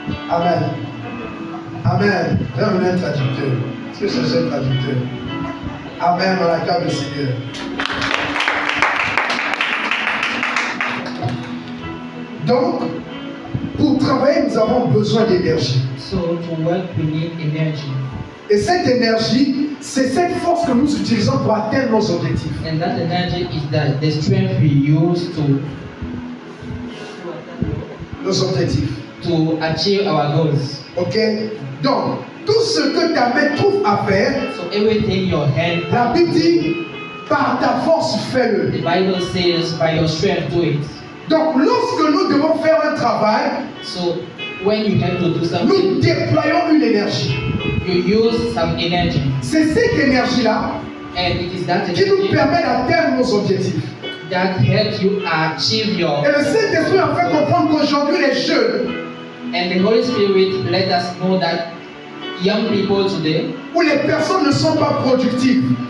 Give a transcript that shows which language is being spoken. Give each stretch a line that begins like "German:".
French: Amen. Amen. J'ai un traducteur. Est-ce que c'est un traducteur? Amen, on acclame le Seigneur. Donc, pour travailler, nous avons besoin d'énergie.
English: So to work, we need energy.
French: Et cette énergie, c'est cette force que nous utilisons pour atteindre nos objectifs.
English: And that energy is the strength we use
French: Nos objectifs.
English: to achieve our goals.
French: Ok? Donc, tout ce que ta main trouve à faire,
English: So everything your hand,
French: la Bible dit, par ta force,
English: the
French: fais-le.
English: Bible says, by your strength, do it.
French: Donc, lorsque nous devons faire un travail,
English: So when you have to do
French: nous
English: something,
French: déployons une énergie.
English: you use some energy.
French: C'est cette énergie-là
English: And it is that
French: qui nous
English: energy
French: permet d'atteindre nos objectifs.
English: that helps you achieve your.
French: Et le Saint-Esprit a fait comprendre qu'aujourd'hui, les jeunes,
English: And the Holy Spirit let us know that young people today,
French: où les personnes ne sont pas productives,